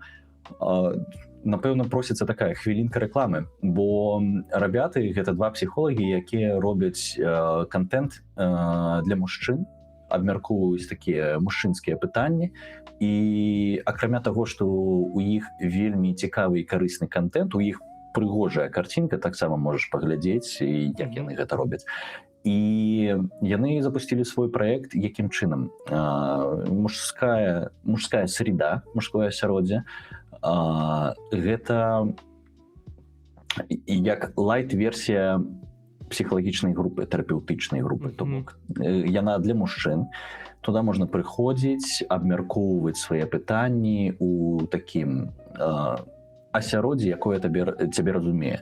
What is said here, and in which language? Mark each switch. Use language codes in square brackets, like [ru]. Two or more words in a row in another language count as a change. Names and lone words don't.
[be] Напэўна, просіцца такая хвілінка рэкламы, бо рабяты, гэта два псіхолагі, якія робяць контент для мужчын, абмяркоўваюць такія мужчынскія пытанні, і акрамя таго, што у іх вельмі цікавы і карысны контент, у іх прыгожая карцінка, таксама можаш паглядзець, як яны гэта робяць. І яны запусцілі свой праект, якім чынам? [ru] Мужская среда, мужское [be] асяроддзе, гэта як лайт-версія псіхалагічнай групы, тэрапеўтычнай групы, то бок. Яна для мужчын. Туда можна прыходзіць, абмяркоўваць свае пытанні у такім асяроддзі, якое цябе разумее.